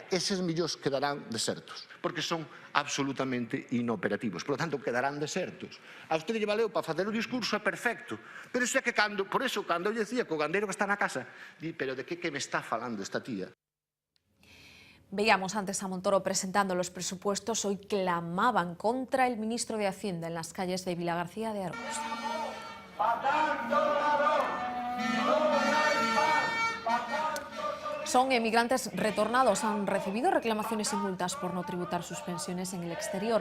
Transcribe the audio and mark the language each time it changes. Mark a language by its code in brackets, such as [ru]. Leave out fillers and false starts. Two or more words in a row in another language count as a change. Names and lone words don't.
[gl] Eses millóns quedarán desertos, porque son absolutamente inoperativos. [es] Por lo tanto, [gl] quedarán desertos. A usted lle valeu para facer o discurso, é perfecto. Pero iso é que por eso, cando eu dicía que o gandeiro que está na casa, di, pero de que me está falando esta tía? [es] Veíamos antes a Montoro presentando los presupuestos. Hoy clamaban contra el ministro de Hacienda en las calles de Vilagarcía de Argos. Son emigrantes retornados, han recibido reclamaciones y multas por no tributar sus pensiones en el exterior.